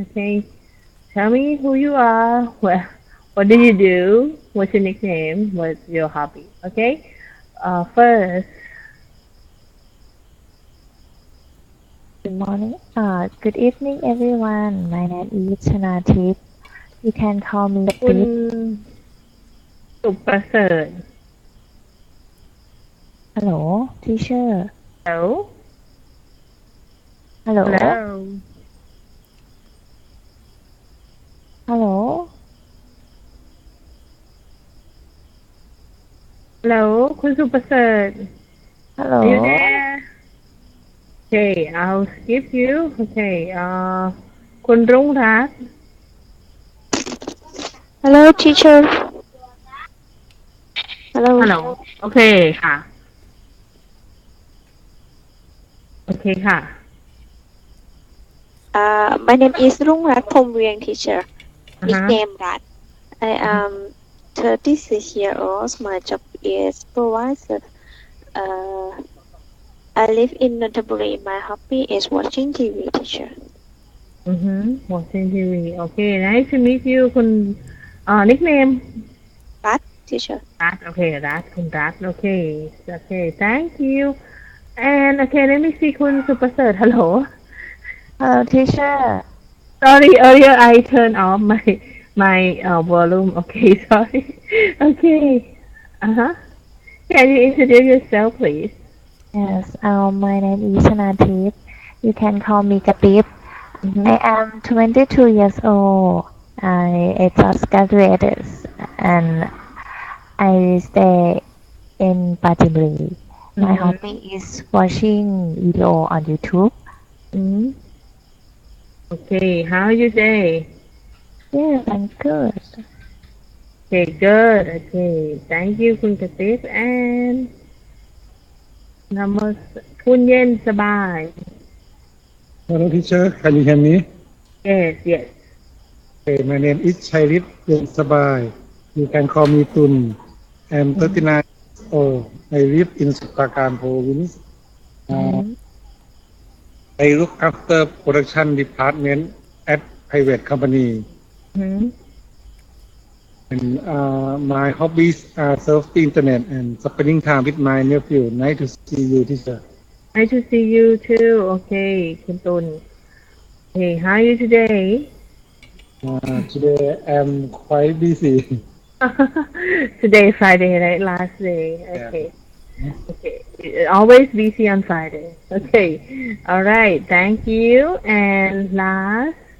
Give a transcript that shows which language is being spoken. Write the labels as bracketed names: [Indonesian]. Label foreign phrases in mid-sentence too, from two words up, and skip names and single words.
[English] Okay, tell me who you are. What do you do? What's your nickname? What's your hobby? Okay. First, Good morning. Good evening, everyone. My name is Chanatip. You can call me คุณ Tip. สุประเสริฐ Hello, teacher. Hello Hello. Hello Hello. Hello คุณสุประเสริฐ Are you Hello. there Okay I'll skip you Okay คุณรุ่งรัตน์ Hello, teacher. Hello. Hello [Thai] โอเคค่ะโอเคค่ะ [English] My name is Rungrat Pomriang, teacher. Uh-huh. Nickname Rat. I am 36 years old. My job is supervisor. I live in Nonthaburi. My hobby is watching TV, teacher. Watching TV Okay nice to meet you คุณ nickname Rat, teacher. รัฐโอเครัฐคุณรัฐโอเคโอเค thank you and okay let me see คุณสุประเสริฐ Hello Hello, teacher. Sorry, earlier I turned off my volume. Okay, sorry. Okay. Uh-huh. Can you introduce yourself, please? Yes. My name is Chanatip. You can call me Katip. I am 22 years old. I just graduated and I stay in Pachimli. My hobby is watching video on YouTube. Okay, how are you today? Yes, I'm good. Okay, good. Okay, thank you คุณกระติบ and คุณเย็นสบาย Hello, teacher. Can you hear me? Yes, yes. Okay, my name is Chairit Sabai. You can call me Tun. I'm 39 years old. I live in Suprakan province. I look after production department at private company. And my hobbies are surfing internet and spending time with my nephew. Nice to see you, teacher. Nice to see you too. Okay, คุณตุล Okay, how are you today? Today I'm quite busy. Today Friday, right? Last day. Okay. Okay. Always busy on Friday. Okay. All right. Thank you. And last.